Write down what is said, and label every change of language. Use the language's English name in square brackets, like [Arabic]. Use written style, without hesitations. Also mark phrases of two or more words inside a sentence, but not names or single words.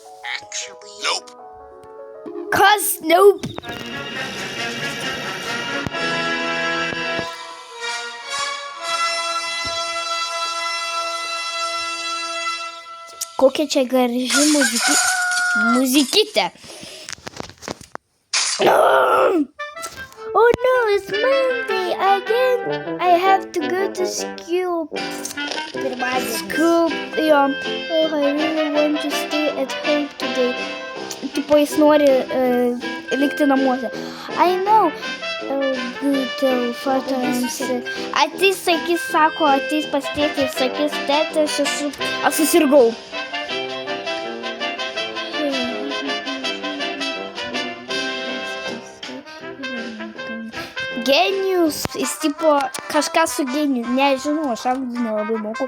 [Lithuanian] Kas? Nope. Kokia čia graži muzikytė. [English] Oh no, it's Monday again. I have to go to school. Jo. Oh, I really want to stay at home today. [Lithuanian] Tipo, jis nori likti namuose. [English] I know. [Lithuanian] Ateis, sakys, sako, ateis pas tėtį ir sakys, tėtė, aš susirgau. Genijus, jis tipo kažką su genijus, nežinau, aš anglų nelabai moku.